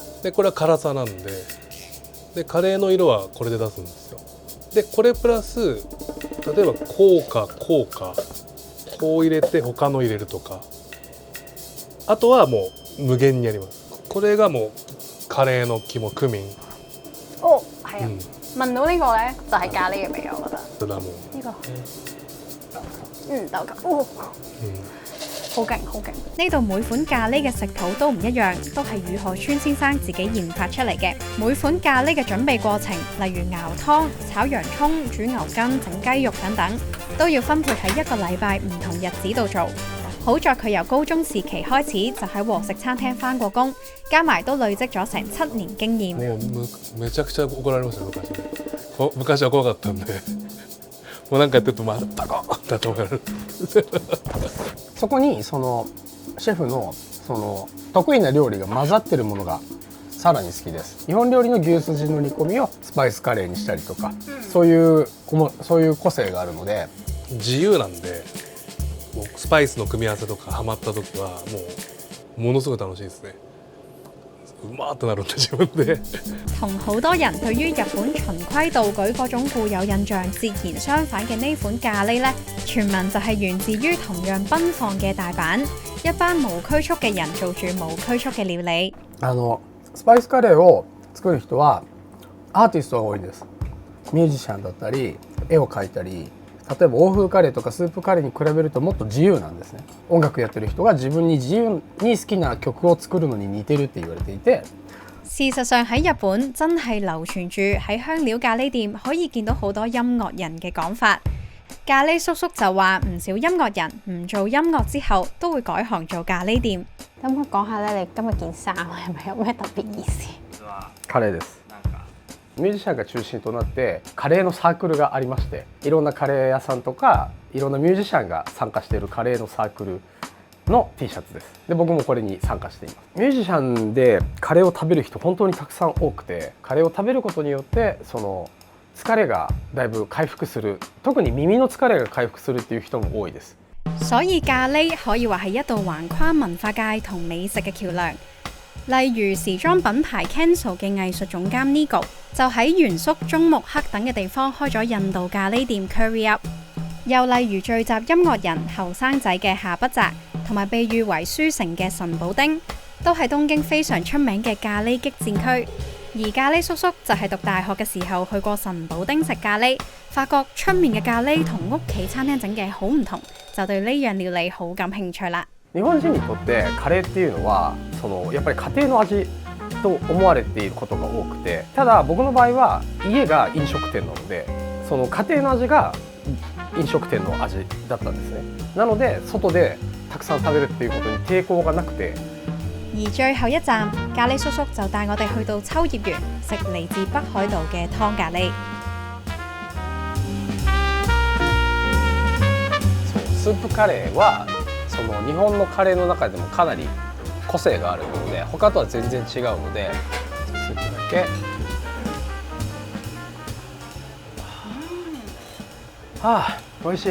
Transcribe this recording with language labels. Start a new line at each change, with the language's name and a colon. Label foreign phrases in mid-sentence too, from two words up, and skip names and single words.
Japanese: でこれは辛さなんでカレーの色はこれで出すんですよ。でこれプラス例えばこう入れて他の入れるとか、あとはもう無限にやります。これがもうカレーの肝クミン。
Cantonese: 哦，係啊，聞到呢個咧就係咖喱嘅味，我覺得。真係冇。呢個，豆蔻，好勁好勁！呢度每款咖喱嘅食譜都唔一樣，都係雨河川先生自己研發出嚟嘅。每款咖喱嘅準備過程，例如熬湯、炒洋葱、煮牛筋、整雞肉等等，都要分配喺1個禮拜唔同日子度做。好在佢由高中時期開始就喺和食餐廳返過工，加埋都累積咗成7年經驗。
Japanese: めちゃくちゃ怒られました昔は怖かったんで、もうなんかやってるとバコッだと思う。そこにそのシェフのその得意な料理が混ざってるものがさらに好きです。日本料理の牛すじの煮込みをスパイスカレーにしたりとか、そういう個性があるので自由なんで、もうスパイスの組み合わせとかハマった時はものすごい楽しいですね。うまーってなるんで自分で。
Cantonese: 同好多人對於日本循規蹈矩嗰種固有印象截然相反嘅呢款咖喱呢，傳聞就係源自於同樣奔放嘅大阪，一班無拘束嘅人做住無拘束嘅料理。
Japanese: スパイスカレーを作る人はアーティストが多いです。ミュージシャンだったり絵を描いたり、例えば欧風カレーとかスープカレーに比べるともっと自由なんですね。音楽やってる人が自分に自由に好きな曲を作るのに似てるって言われていて。
Cantonese: 事實上喺日本真係流傳住喺香料咖喱店可以見到好多音樂人嘅講法。咖喱叔叔就話唔少音樂人唔做音樂之後都會改行做咖喱店。可唔可以講下咧？你今日件衫係咪有咩特別意思？
Japanese: カレーです。ミュージシャンが中心となってカレーのサークルがありまして、いろんなカレー屋さんとかいろんなミュージシャンが参加しているカレーのサークルの T シャツです。で僕もこれに参加しています。ミュージシャンでカレーを食べる人本当にたくさん多くて、カレーを食べることによってその疲れがだいぶ回復する、特に耳の疲れが回復するっていう人も多いです。
Cantonese: 所以咖喱可以話係一道橫跨文化界同美食嘅橋梁。例如時裝品牌 Kenzo 嘅藝術總監 Nigo 就喺原宿、中目黑等嘅地方開咗印度咖喱店 Curry Up。又例如聚集音樂人後生仔嘅下北澤，同埋被譽為書城嘅神保町，都係東京非常出名嘅咖喱激戰區。而咖喱叔叔就係讀大學嘅時候去過神保町食咖喱，發覺出面嘅咖喱同屋企餐廳整嘅好唔同，就對呢樣料理好感興趣啦。
Japanese: 日本人にとってカレーっていうのはやっぱり家庭の味と思われていることが多くて、ただ僕の場合は家が飲食店なのでその家庭の味が飲食店の味だったんですね。なので外でたくさん食べるっていうことに抵抗がなくて。
Cantonese: 而最後一站，咖喱叔叔就帶我哋去到秋葉原食嚟自北海道嘅湯咖喱。
Japanese: スープカレーはその日本のカレーの中でもかなり個性があるので、他とは全然違うのでスープだけ。ああ、美味しい。